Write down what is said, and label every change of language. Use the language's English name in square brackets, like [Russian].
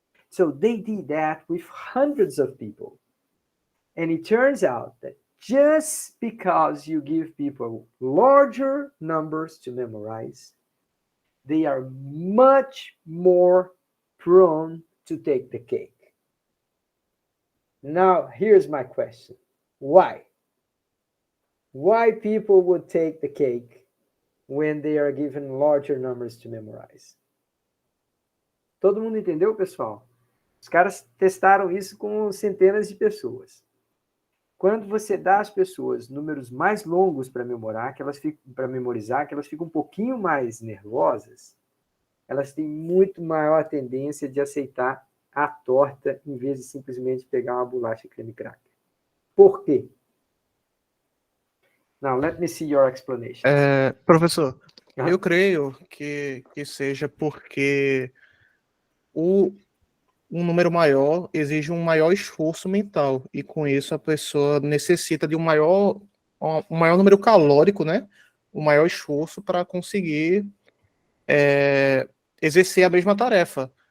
[English] So they did that with hundreds of people. And it turns out that just because you give people larger numbers to memorize, they are much more prone to take the cake. Now, here's my question. Why? Why people would take the cake when they are given larger numbers to memorize? [Portuguese] Todo mundo entendeu, pessoal? Os caras testaram isso com centenas de pessoas. Quando você dá às pessoas números mais longos para memorizar, que elas ficam um pouquinho mais nervosas, elas têm muito maior tendência de aceitar a torta em vez de simplesmente pegar uma bolacha creme cracker. Por quê? [English] Now, let me see your explanation. [Portuguese] Professor, eu creio que seja porque um número maior exige um maior esforço mental, e com isso a pessoa necessita de um maior número calórico, né? Um maior esforço para conseguir exercer a mesma tarefa.